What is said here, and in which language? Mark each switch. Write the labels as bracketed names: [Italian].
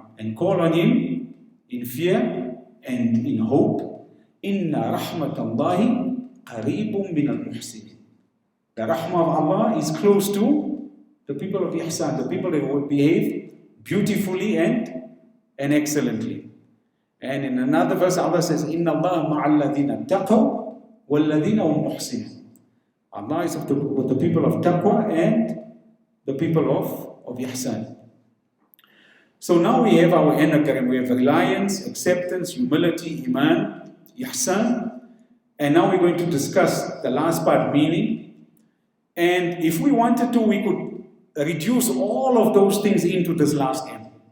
[English] And call on Him in fear and in hope. [Arabic] إِنَّ رَحْمَةَ اللَّهِ قَرِيبٌ مِّنَ الْمُحْسِنِينَ. [English] The rahmah of Allah is close to the people of ihsan, the people that would behave beautifully and excellently. And in another verse, Allah says, [Arabic] إِنَّ اللَّهَ مَعَ الَّذِينَ اتَّقَوْا وَالَّذِينَ هُمْ مُحْسِنُونَ. [English] Allah is with the people of taqwa and the people of ihsan. So now we have our anagram. We have reliance, acceptance, humility, iman, ihsan. And now we're going to discuss the last part, meaning. And if we wanted to, we could reduce all of those things into this last M.